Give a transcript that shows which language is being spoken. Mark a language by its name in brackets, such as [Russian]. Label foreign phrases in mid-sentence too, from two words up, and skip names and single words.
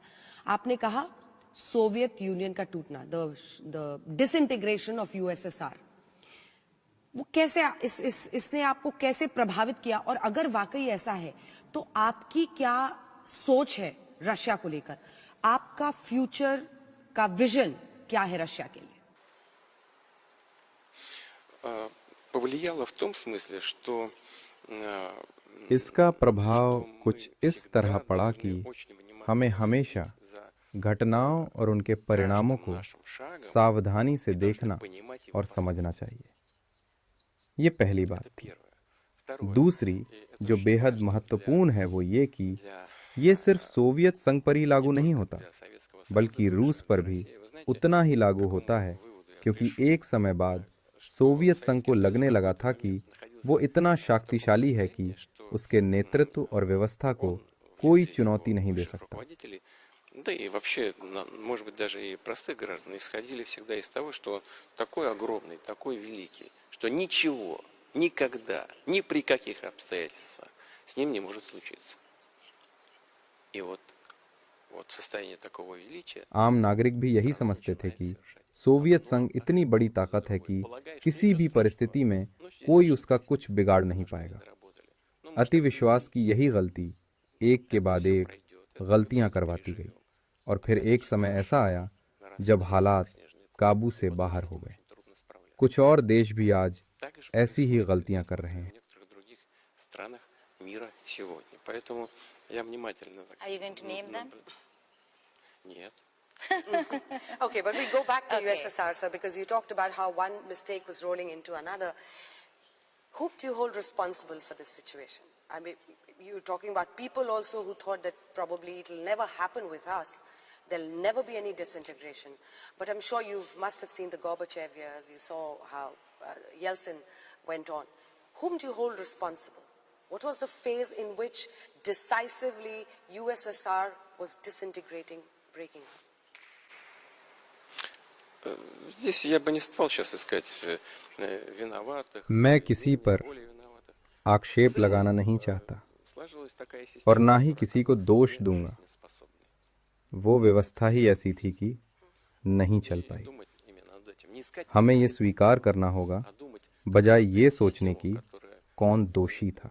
[Hindi] आपने कहा सोवियत यूनियन का टूटना, [English] the disintegration of USSR. [Hindi] वो कैसे इसने आपको कैसे प्रभावित किया, और अगर वाकई ऐसा है तो आपकी क्या सोच है रशिया को लेकर? आपका फ्यूचर का विजन क्या है रशिया के लिए? [Russian] повлияло в том смысле, что [Hindi] इसका प्रभाव कुछ इस तरह पड़ा कि हमें हमेशा घटनाओं और उनके परिणामों को सावधानी से देखना और समझना चाहिए। ये पहली बात थी। दूसरी, जो बेहद महत्वपूर्ण है, वो ये कि ये सिर्फ सोवियत संघ पर ही लागू नहीं होता, बल्कि रूस पर भी उतना ही लागू होता है, क्योंकि एक समय बाद सोवियत संघ को लगने लगा था कि वो इतना शक्तिशाली है कि उसके नेतृत्व और व्यवस्था को कोई चुनौती नहीं दे सकता। [Russian] Да и вообще, может быть, даже и простых граждан исходили всегда из того, что такой огромный, такой великий, что ничего, никогда, ни при каких обстоятельствах с ним не может случиться. И вот состояние такого величия... [Hindi] आम नागरिक भी यही समझते थे कि सोवियत संघ इतनी बड़ी ताकत है कि किसी भी परिस्थिति में कोई उसका कुछ बिगाड़ नहीं पाएगा। अति विश्वास की यही गलती एक के बाद एक गलतियां करवाती गई, और फिर एक समय ऐसा आया जब हालात काबू से बाहर हो गए। कुछ और देश भी आज ऐसी ही गलतियां कर रहे हैं। [English] Are you going to name them? [Russian] Нет. [English] Okay, but we go back to USSR, sir, because you talked about how one mistake was rolling into another. Whom do you hold responsible for this situation? I mean, you're talking about people also who thought that probably it'll never happen with us. There'll never be any disintegration. But I'm sure you must have seen the Gorbachev years. You saw how Yeltsin went on. Whom do you hold responsible? What was the phase in which decisively USSR was disintegrating, breaking up? [Russian] Здесь я бы не стал сейчас искать виноватых. [Hindi] मैं किसी पर आक्षेप लगाना नहीं चाहता और ना ही किसी को दोष दूंगा। वो व्यवस्था ही ऐसी थी कि नहीं चल पाई। हमें ये स्वीकार करना होगा, बजाय ये सोचने की कौन दोषी था।